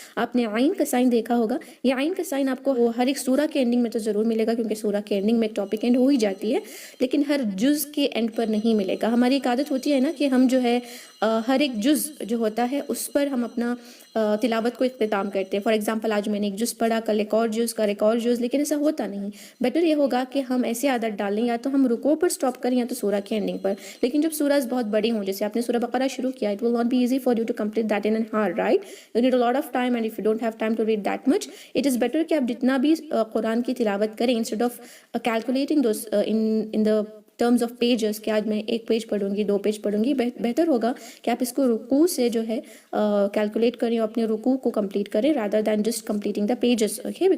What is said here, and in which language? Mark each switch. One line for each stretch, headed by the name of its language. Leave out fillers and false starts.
Urdu: آپ نے عین کا سائن دیکھا ہوگا. یہ عین کا سائن آپ کو ہر ایک سورہ کے اینڈنگ میں تو ضرور ملے گا، کیونکہ سورہ کے اینڈنگ میں ایک ٹاپک اینڈ ہو ہی جاتی ہے، لیکن ہر جز کے اینڈ پر نہیں ملے گا. ہماری ایک عادت ہوتی ہے نا کہ ہم جو ہے ہر ایک جز جو ہوتا ہے اس پر ہم اپنا تلاوت کو اختتام کرتے ہیں.
English: for example
Urdu: آج میں نے ایک جز پڑھا، کل ایک اور جز، کل ایک اور جز، لیکن ایسا ہوتا نہیں. بیٹر یہ ہوگا کہ ہم ایسی عادت ڈالیں، یا تو ہم رکوع پر سٹاپ کریں یا تو سورہ کے اینڈنگ پر. لیکن جب سورہ بہت بڑی ہوں، جیسے آپ نے سورہ بقرہ شروع کیا،
English: it will not be easy for you to complete that in an hour, right? You need a lot of time, and if you don't have time to read that much, it is better
Urdu: کہ آپ جتنا بھی قرآن کی تلاوت کریں،
English: instead of calculating those in the terms of pages
Urdu: کہ آج میں ایک پیج پڑھوں گی، 2 پیج پڑھوں گی، بہتر ہوگا کہ آپ اس کو رکوع سے جو ہے کیلکولیٹ کریں اور اپنے رکوع کو کمپلیٹ کریں
English: rather than just completing the pages, okay?